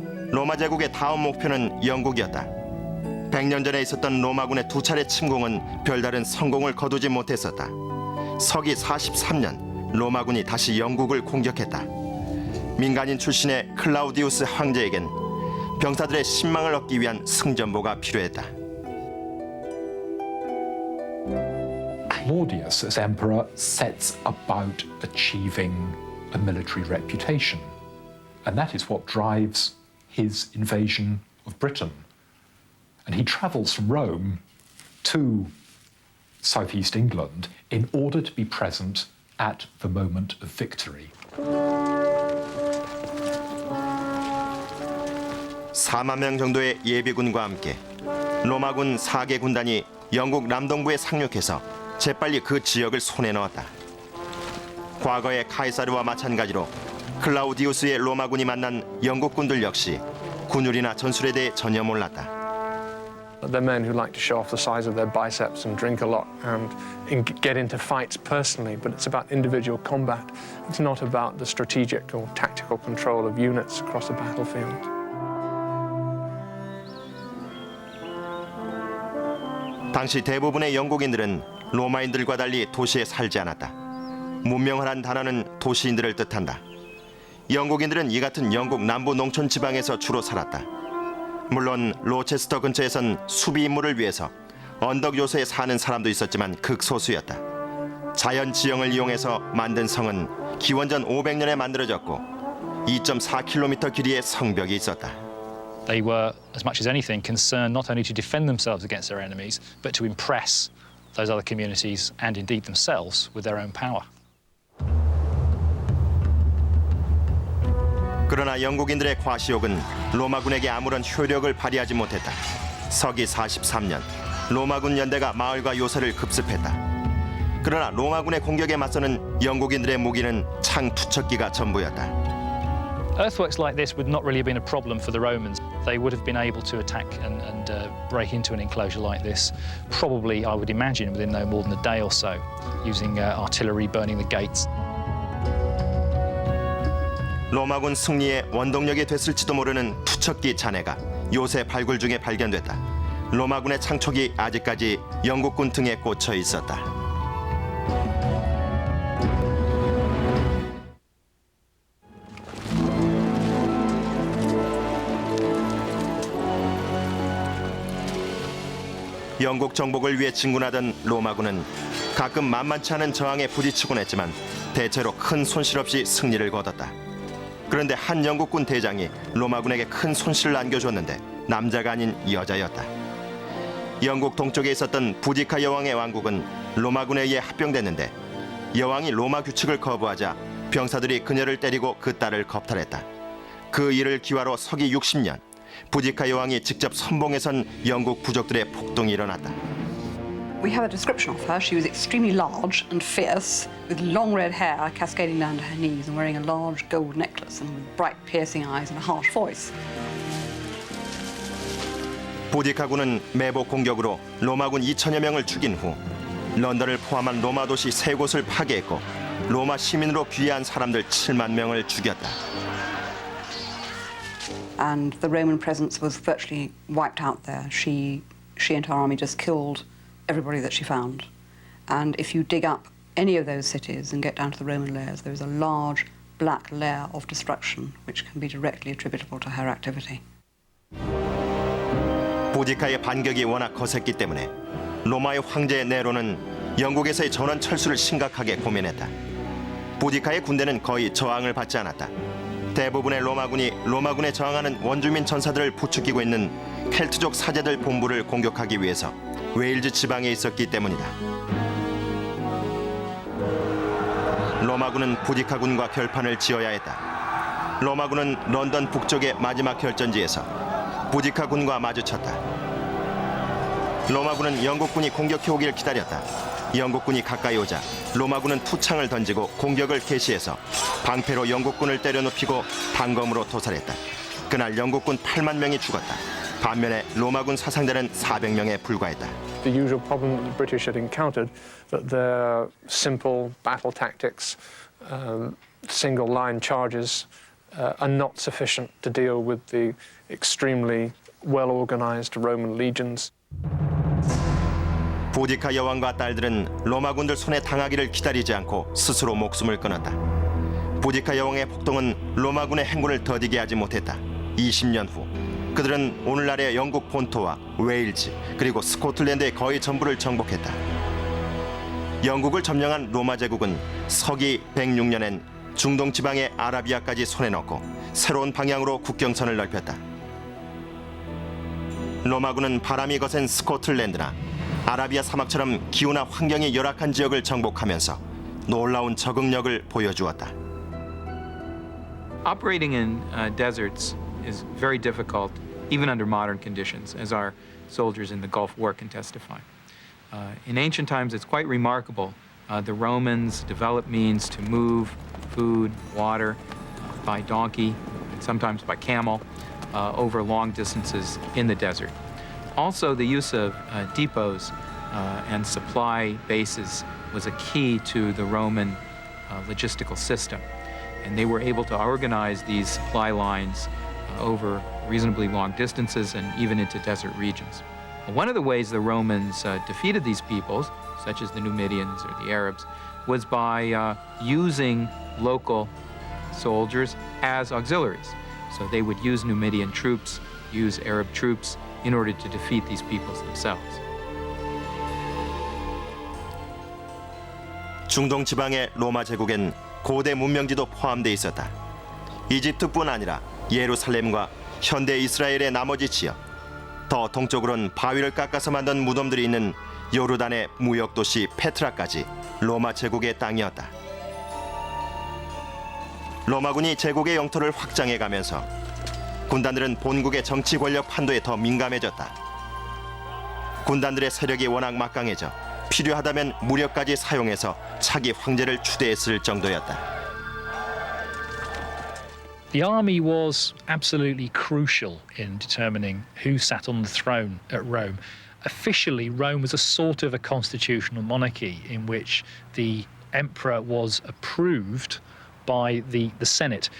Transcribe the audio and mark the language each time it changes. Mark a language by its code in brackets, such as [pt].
[ko] 로마 제국의 다음 목표는 영국이었다. 100년 전에 있었던 로마군의 2차례 침공은 별다른 성공을 거두지 못했었다. 서기 43년 로마군이 다시 영국을 공격했다. 민간인 출신의 클라우디우스 황제에겐 병사들의 신망을 얻기 위한 승전보가 필요했다. [en] Claudius, as emperor, sets about achieving a military reputation. And that is what drives his invasion of Britain. And he travels from Rome to southeast England in order to be present at the moment of victory. [ko] 4만 명 정도의 예비군과 함께 로마군 4개 군단이 영국 남동부에 상륙해서 재빨리 그 지역을 손에 넣었다. 과거의 카이사르와 마찬가지로 클라우디우스의 로마군이 만난 영국군들 역시 군율이나 전술에 대해 전혀 몰랐다. [en] They're men who like to show off the size of their biceps and drink a lot and get into fights personally, but it's about individual combat. It's not about the strategic or tactical control of units across the battlefield. [ko] 당시 대부분의 영국인들은 로마인들과 달리 도시에 살지 않았다. 문명하란 단어는 도시인들을 뜻한다. 영국인들은 이 같은 영국 남부 농촌 지방에서 주로 살았다. 물론 로체스터 근처에선 수비 임무를 위해서 언덕 요새에 사는 사람도 있었지만 극소수였다. 자연 지형을 이용해서 만든 성은 기원전 500년에 만들어졌고 2.4km 길이의 성벽이 있었다. [en] They were, as much as anything, concerned not only to defend themselves against their enemies, but to impress those other communities and indeed themselves with their own power. [ko] 그러나 영국인들의 과시욕은 로마군에게 아무런 효력을 발휘하지 못했다. 서기 43년 로마군 연대가 마을과 요새를 급습했다. 그러나 로마군의 공격에 맞서는 영국인들의 무기는 창 투척기가 전부였다. [en] Earthworks like this would not really have been a problem for the Romans. They would have been able to attack and break into an enclosure like this, probably, I would imagine, within no more than a day or so, using artillery burning the gates. [ko] 로마군 승리의 원동력이 됐을지도 모르는 투척기 잔해가 요새 발굴 중에 발견됐다. 로마군의 창촉이 아직까지 영국군 등에 꽂혀 있었다. 영국 정복을 위해 진군하던 로마군은 가끔 만만치 않은 저항에 부딪히곤 했지만 대체로 큰 손실 없이 승리를 거뒀다. 그런데 한 영국군 대장이 로마군에게 큰 손실을 안겨줬는데 남자가 아닌 여자였다. 영국 동쪽에 있었던 부디카 여왕의 왕국은 로마군에 의해 합병됐는데 여왕이 로마 규칙을 거부하자 병사들이 그녀를 때리고 그 딸을 겁탈했다. 그 일을 기화로 서기 60년 부디카 여왕이 직접 선봉에 선 영국 부족들의 폭동이 일어났다. [en] We have a description of her. She was extremely large and fierce, with long red hair cascading down to her knees and wearing a large gold necklace and with bright piercing eyes and a harsh voice. [ko] 부디카군은 매복 공격으로 로마군 2천여 명을 죽인 후 런던을 포함한 로마 도시 3곳을 파괴했고 로마 시민으로 귀화한 사람들 7만 명을 죽였다. [en] And the Roman presence was virtually wiped out there. She and her army just killed everybody that she found. And if you dig up any of those cities and get down to the Roman layers, there is a large black layer of destruction which can be directly attributable to her activity. [ko] 부디카의 반격이 워낙 거셌기 때문에 로마의 황제 네로는 영국에서의 전원 철수를 심각하게 고민했다. 부디카의 군대는 거의 저항을 받지 않았다. 대부분의 로마군이 로마군에 저항하는 원주민 전사들을 부추기고 있는 켈트족 사제들 본부를 공격하기 위해서 웨일즈 지방에 있었기 때문이다. 로마군은 부디카군과 결판을 지어야 했다. 로마군은 런던 북쪽의 마지막 결전지에서 부디카군과 마주쳤다. 로마군은 영국군이 공격해오기를 기다렸다. 영국군이 가까이 오자 로마군은 투창을 던지고 공격을 개시해서 방패로 영국군을 때려눕히고 단검으로 도살했다. 그날 영국군 8만 명이 죽었다. 반면에 로마군 사상자는 400명에 불과했다. [en] The usual problem that the British had encountered, that their simple battle tactics, single line charges, are not sufficient to deal with the extremely well-organized Roman legions. [ko] 부디카 여왕과 딸들은 로마군들 손에 당하기를 기다리지 않고 스스로 목숨을 끊었다. 부디카 여왕의 폭동은 로마군의 행군을 더디게 하지 못했다. 20년 후 그들은 오늘날의 영국 본토와 웨일즈 그리고 스코틀랜드의 거의 전부를 정복했다. 영국을 점령한 로마 제국은 서기 106년엔 중동 지방의 아라비아까지 손에 넣고 새로운 방향으로 국경선을 넓혔다. 로마군은 바람이 거센 스코틀랜드나 아라비아 사막처럼 기후나 환경이 열악한 지역을 정복하면서 놀라운 적응력을 보여주었다. [en] Operating in deserts is very difficult, even under modern conditions, as our soldiers in the Gulf War can testify. In ancient times, it's quite remarkable. The Romans developed means to move food, water by donkey, and sometimes by camel, over long distances in the desert. Also, the use of depots and supply bases was a key to the Roman logistical system. And they were able to organize these supply lines over reasonably long distances and even into desert regions. One of the ways the Romans defeated these peoples, such as the Numidians or the Arabs, was by using local soldiers as auxiliaries. So they would use Numidian troops, use Arab troops in order to defeat these peoples themselves. [ko] 중동 지방의 로마 제국엔 고대 문명지도 포함돼 있었다. 이집트뿐 아니라 예루살렘과 현대 이스라엘의 나머지 지역, 더 동쪽으로는 바위를 깎아서 만든 무덤들이 있는 요르단의 무역 도시 페트라까지 로마 제국의 땅이었다. 로마군이 제국의 영토를 확장해 가면서 군단들은 본국의 정치 권력 판도에 더 민감해졌다. 군단들의 세력이 워낙 막강해져 필요하다면 무력까지 사용해서 차기 황제를 추대했을 정도였다. [en] The army was absolutely crucial in determining who sat on the throne at Rome. Officially, Rome was a sort of a constitutional monarchy in which the emperor was approved by the Senate.